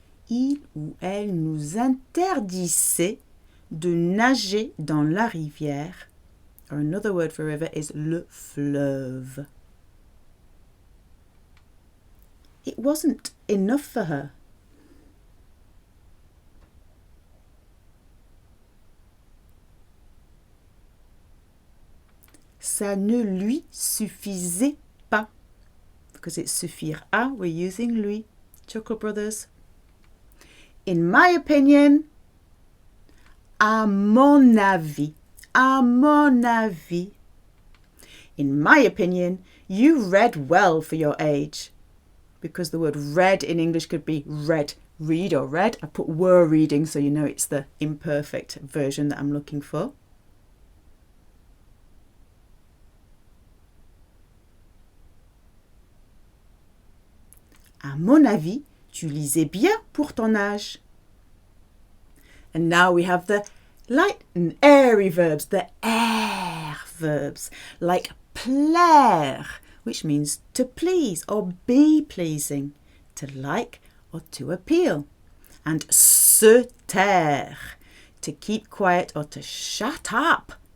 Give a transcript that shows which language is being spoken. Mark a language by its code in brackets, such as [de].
[fr] Il ou elle nous interdisait de nager dans la rivière. [en] Or another word for river is le fleuve. It wasn't enough for her. [fr] Ça ne lui suffisait pas. [en] Because it's suffire à, we're using lui. Chuckle Brothers. In my opinion, [fr] à mon avis, à mon avis. [en] In my opinion, you read well for your age. Because the word read in English could be read, read or read. I put were reading so you know it's the imperfect version that I'm looking for. [fr] À mon avis, tu lisais bien pour ton âge. [en] And now we have the light and airy verbs, the air verbs, like plaire, which means to please or be pleasing, to like or to appeal. And se taire, to keep quiet or to shut up.